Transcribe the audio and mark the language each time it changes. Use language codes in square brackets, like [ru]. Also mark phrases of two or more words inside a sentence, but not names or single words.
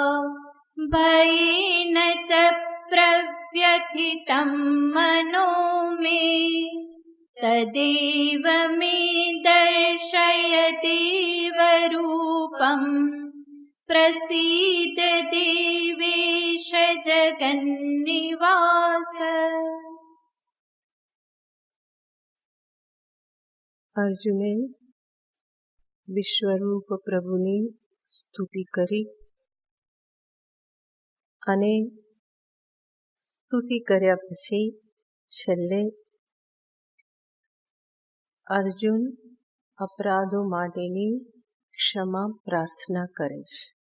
[sa] भयेन च प्रव्यथितं मनो मे तदेव मे दर्शय देवरूपम् प्रसीद देवेश जगन्निवास। [gu] અર્જુને વિશ્વરૂપ પ્રભુની સ્તુતિ કરી અને સ્તુતિ કર્યા પછી છેલ્લે અર્જુન અપરાધો માટેની ક્ષમા પ્રાર્થના કરે છે